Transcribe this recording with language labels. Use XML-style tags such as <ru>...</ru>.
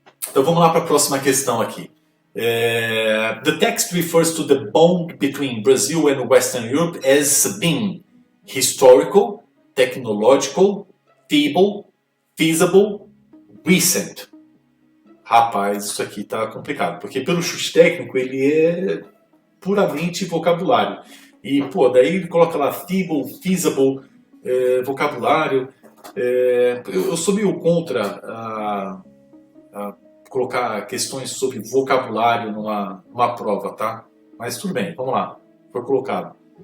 <pt>Então vamos lá para a próxima questão aqui.</pt> <en>The text refers to the bond between Brazil and Western Europe as being historical, technological, feasible, recent.</en> <pt>Rapaz, isso aqui está complicado, porque pelo chute técnico ele é puramente vocabulário. E, daí ele coloca lá feasible, vocabulário. Eu sou meio contra a colocar questões sobre vocabulário numa prova, tá? Mas tudo bem, vamos lá. Foi colocado.</pt>